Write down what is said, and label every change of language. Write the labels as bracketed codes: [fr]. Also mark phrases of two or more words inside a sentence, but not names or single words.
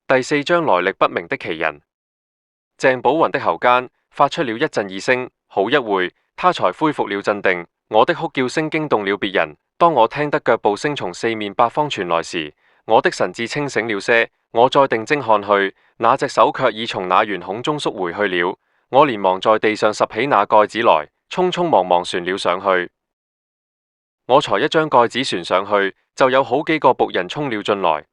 [zh] 第四章來歷不明的奇人。鄭寶雲的喉間發出了一陣異聲，好一會，他才恢復了鎮定。我的哭叫聲驚動了別人。當我聽得腳步聲從四面八方傳來時，我的神志清醒了些。我再定睛看去，那隻手卻已從那圓孔中縮回去了。我連忙在地上拾起那蓋子來，匆匆忙忙旋了上去。我才一將蓋子旋上去，就有好幾個僕人衝了進來。